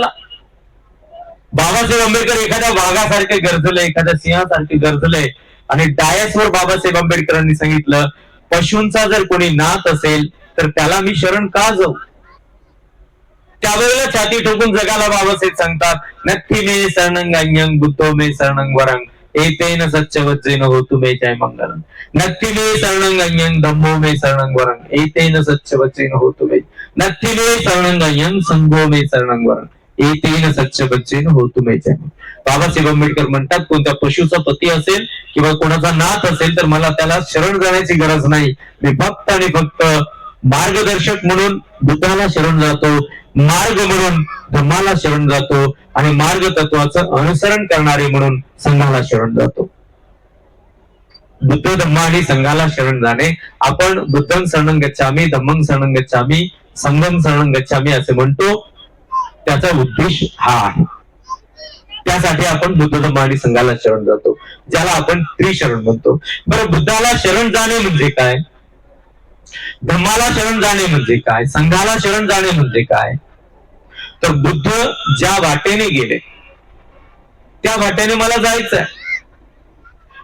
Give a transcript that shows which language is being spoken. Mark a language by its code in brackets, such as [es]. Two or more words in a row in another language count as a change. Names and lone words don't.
[mr] बाबासाहेब आंबेडकर एखाद्या वाघासारखे गरजले, एखाद्या सिंहासारखे गरजले आणि डायसवर बाबासाहेब आंबेडकरांनी सांगितलं, पशूंचा जर कोणी नाथ असेल तर त्याला मी शरण का जाऊ? त्यावेळेला छाती ठोकून जगाला बाबासाहेब सांगतात, [pi] नक्की मे शरणंगायं बुद्धो मे शरणं वरं एतेन सत्यवचन होतु मे जय मंगलम. नक्की मे शरणंगायं धम्मो मे शरणं वरं एतेन सत्यवचन होतु मे. नक्की मे शरणंगायं संघो मे शरणं वरं एतेन सत्यवचन होतु मे जय. [mr] बाबासाहेब आंबेडकर म्हणतात, कोणत्या पशुचा पती असेल किंवा कोणाचा नाथ असेल तर मला त्याला शरण जाण्याची गरज नाही. मी फक्त आणि फक्त मार्गदर्शक म्हणून बुद्धाला शरण जातो, मार्ग म्हणून धम्माला शरण जातो आणि मार्ग तत्वाचं अनुसरण करणारे म्हणून संघाला शरण जातो. बुद्ध धम्म आणि संघाला शरण जाणे, आपण [pi] बुद्धं शरणं गच्छामी, धम्मं शरणं गच्छामी, संघं शरणं गच्छामी [mr] असे म्हणतो. त्याचा उद्देश हा आहे. त्यासाठी आपण बुद्ध धम्म आणि संघाला शरण जातो, ज्याला आपण त्रिशरण म्हणतो. बरं, बुद्धाला शरण जाणे म्हणजे काय? धम्माला शरण जाणे म्हणजे काय? संघाला शरण जाणे म्हणजे काय? तर बुद्ध ज्या वाटेने गेले त्या वाटेने मला जायचंय.